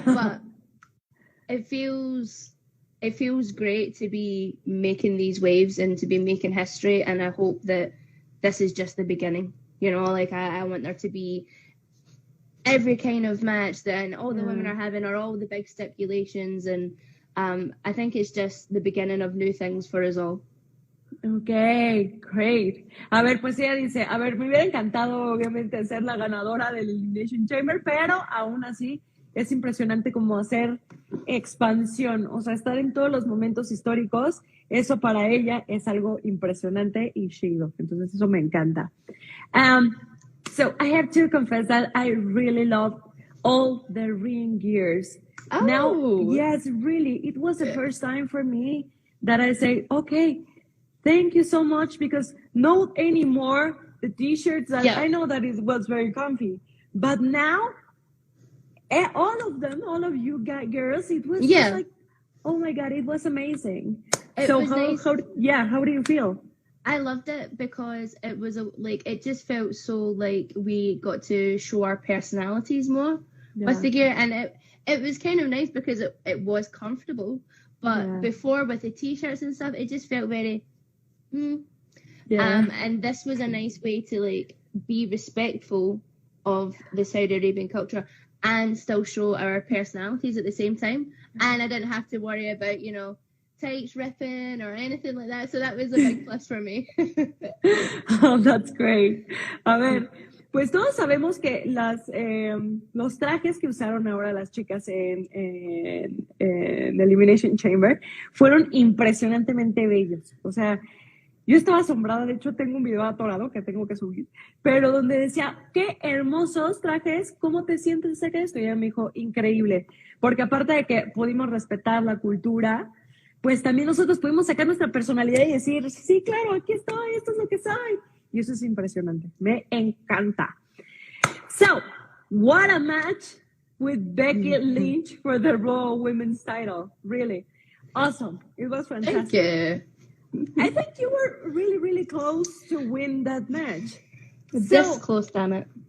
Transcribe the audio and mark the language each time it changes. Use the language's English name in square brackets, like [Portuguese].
[English] But it feels great to be making these waves and to be making history, and I hope that this is just the beginning. You know, like I want there to be every kind of match that all the women are having, or all the big stipulations, and I think it's just the beginning of new things for us all. Ok, great. [Spanish] A ver, pues ella dice, a ver, me hubiera encantado obviamente ser la ganadora del Elimination Chamber, pero aún así es impresionante como hacer expansión, o sea, estar en todos los momentos históricos, eso para ella es algo impresionante y chido, entonces eso me encanta. [English] So I have to confess that I really love all the ring gears. Oh. Now, yes, really, it was the first time for me that I say, okay, thank you so much, because not anymore the t-shirts that I know that it was very comfy, but now all of them, all of you girls, it was just like, oh my God, it was amazing. So nice. How do you feel? I loved it because it was it just felt so like we got to show our personalities more with the gear, and it was kind of nice because it was comfortable, but before with the t-shirts and stuff, it just felt very and this was a nice way to like be respectful of the Saudi Arabian culture and still show our personalities at the same time, and I didn't have to worry about, you know, tights ripping or anything like that, so that was a big plus for me. Oh, that's great. [Spanish] A ver, pues todos sabemos que los trajes que usaron ahora las chicas en Elimination Chamber fueron impresionantemente bellos. O sea, yo estaba asombrada, de hecho tengo un video atorado que tengo que subir, pero donde decía, qué hermosos trajes, ¿cómo te sientes acerca de esto? Y ella me dijo, increíble, porque aparte de que pudimos respetar la cultura, pues también nosotros pudimos sacar nuestra personalidad y decir, sí, claro, aquí estoy, esto es lo que soy. Y eso es impresionante, me encanta. [English] So, what a match with Becky Lynch for the Raw Women's title, really. Awesome, it was fantastic. Thank you. I think you were really, really close to win that match. This close, damn it.